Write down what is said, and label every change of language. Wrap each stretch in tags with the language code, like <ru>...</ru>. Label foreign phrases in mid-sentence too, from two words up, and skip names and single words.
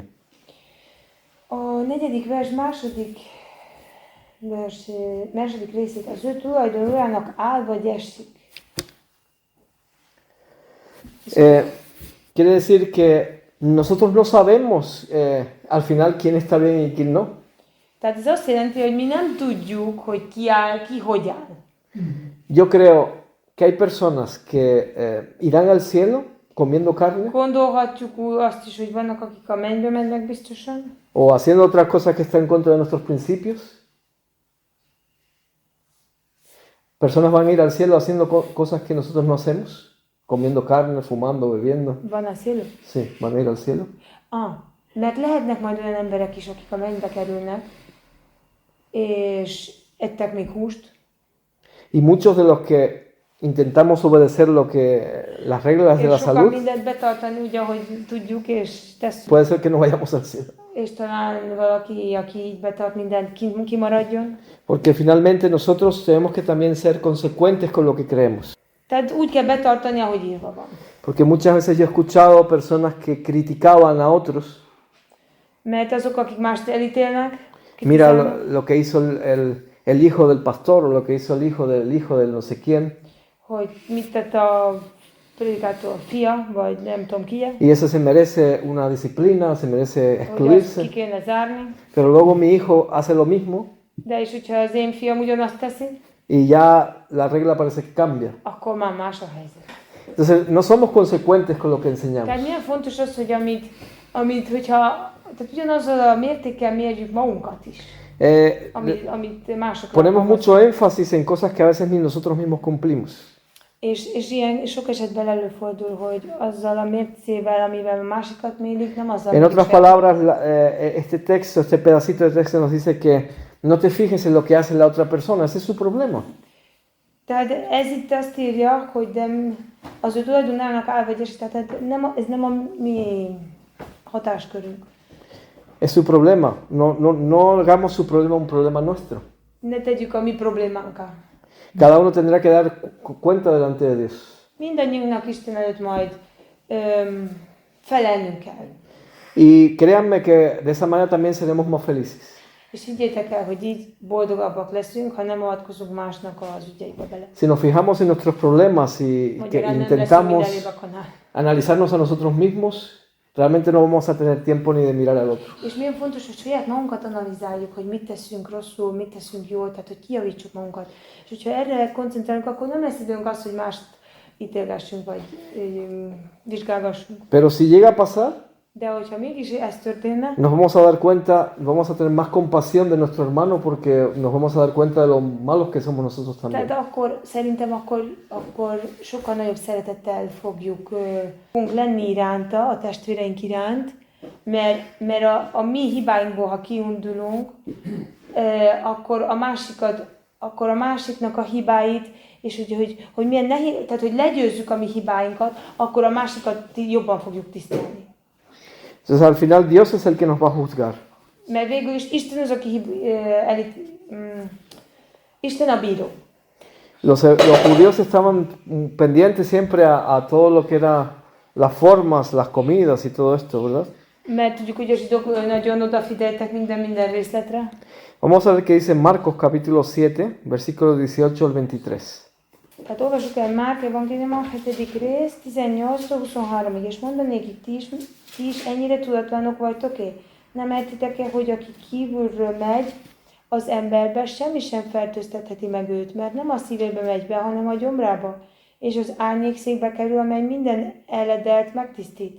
<hu>A 4. vers második részét, az ő tulajdon urának áll vagy esik.</hu> <es>Quiere decir que nosotros no sabemos al final quién está bien y quién no.</es> <hu>Tehát ez azt jelenti, hogy mi nem tudjuk, hogy ki áll, ki hogy áll.</hu> <es>Yo creo que hay personas que irán al cielo comiendo carne</es> <hu>Gondolhatjuk azt is, hogy vannak, akik a mennybe mennek biztosan,</hu> <es>o haciendo otras cosas que están en contra de nuestros principios. Personas van a ir al cielo haciendo cosas que nosotros no hacemos, comiendo carne, fumando, bebiendo. van a cielo. Sí, van a ir al cielo.</es> <hu>Mert lehetnek majd olyan emberek is, akik a mennybe kerülnek, és ettek még húst,</hu> <es>Y muchos de los que intentamos obedecer las reglas de la</es> <hu>és sokan</hu> <es>salud,</es> <hu>mindent betartani úgy, ahogy tudjuk, és tesszük.</hu> <es>puede ser que no vayamos al cielo.</es> <hu>És talán valaki, aki így betart mindent, kimaradjon.</hu> <es>Porque finalmente nosotros tenemos que también ser consecuentes con lo que creemos.</es> <hu>Tehát úgy kell betartani, ahogy írva van.</hu> <es>Porque muchas veces yo he escuchado personas que criticaban a otros.</es> <hu>Mert azok, akik mást elítélnek,</hu> <es>Mira</es> <hu>kritizálnak,</hu> <es>lo que hizo el hijo del pastor o lo que hizo el hijo del no sé quién.</es> <hu>hogy mit tett a predikátor fia, vagy nem tudom ki,</hu> <es>Y eso se merece una disciplina, se merece</es> <hu>hogy azt</hu> <es>excluirse.</es> <hu>ki kéne zárni.</hu> <es>Pero luego mi hijo hace lo mismo</es> <hu>De és hogyha az én fiam ugyanazt teszi,</hu> <es>y ya la regla parece que cambia.</es> <hu>akkor már más a helyzet.</hu> <es>Entonces no somos consecuentes con lo que enseñamos.</es> <hu>Tehát milyen fontos az, hogy hogyha tehát ugyanazzal a mértékkel mérjük magunkat is, amit másokra</hu> <es>Ponemos</es> <hu>akarunk.</hu> <es>mucho énfasis en cosas que a veces ni nosotros mismos cumplimos.</es> <hu>És ilyen sok esetben előfordul, hogy azzal a mércével, amivel a másikat mérik, nem azzal</hu> <es>En otras</es> <hu>mérjük.</hu> <es>palabras, este texto, este pedacito de texto nos dice que no te fijes en lo que hace la otra persona, ese es su problema.</es> <hu>Tehát ez itt azt írja, hogy az ő tulajdonának álvegyes, tehát ez nem a mi hatáskörünk.</hu> <es>Es su problema. No hagamos su problema un problema nuestro.</es> <hu>Ne tegyük a mi problémánká.</hu> <es>Cada uno tendrá que dar cuenta delante de Dios.</es> <hu>Mindannyiunknak Isten előtt majd felelnünk kell.</hu> <es>Y créanme que de esa manera también seremos más felices.</es> <hu>És higgyétek el, hogy így boldogabbak leszünk, ha nem avatkozunk másnak az ügyeibe bele.</hu> <es>Si nos fijamos en nuestros problemas y que</es> <hu>Magyarán nem leszünk</hu> <es>intentamos</es> <hu>mindenre vakanál.</hu> <es>analizarnos a nosotros mismos, realmente no vamos a tener tiempo ni de mirar al otro.</es> <hu>És milyen fontos, hogy saját magunkat analizáljuk, hogy mit teszünk rosszul, mit teszünk jól, tehát hogy kijavítsuk magunkat. És hogyha erre koncentrálunk, akkor nem lesz időnk az, hogy mást ítélgessünk, vagy vizsgálgassunk.</hu> <es>Pero si llega a pasar,</es> <hu>De hogyha mégis ez történne,</hu> <es>nos vamos a dar cuenta, vamos a tener más compasión de nuestro hermano porque nos vamos a dar cuenta de lo malos que somos nosotros también.</es> <hu>tehát akkor szerintem akkor sokkal nagyobb szeretettel fogunk lenni iránta, a testvéreink iránt, mert a mi hibáinkból, ha kiindulunk, akkor a másiknak a hibáit, és hogy milyen nehéz, tehát hogy legyőzzük a mi hibáinkat, akkor a másikat jobban fogjuk tisztelni.</hu> <es>Entonces al final Dios es el que nos va a juzgar.</es> <hu>Mert végül is Isten az, aki Isten a bíró.</hu> <es>Los judíos estaban pendientes siempre a todo lo que era las formas, las comidas y todo esto, ¿verdad?</es> <hu>Mert tudjuk, hogy a zsidók nagyon odafigyeltek minden részletre.</hu> <es>Vamos a ver qué dice Marcos capítulo 7, versículos 18 al 23.</es> <hu>Tehát olvassuk el Márk evangélium a 7. rész, 18-23-ig, és mondanék, ti is ennyire tudatlanok vagytok-e? Nem értitek-e, hogy aki kívülről megy az emberbe, semmi sem fertőztetheti meg őt, mert nem a szívébe megy be, hanem a gyomrába, és az árnyékszékbe kerül, amely minden eledelt megtisztít.</hu>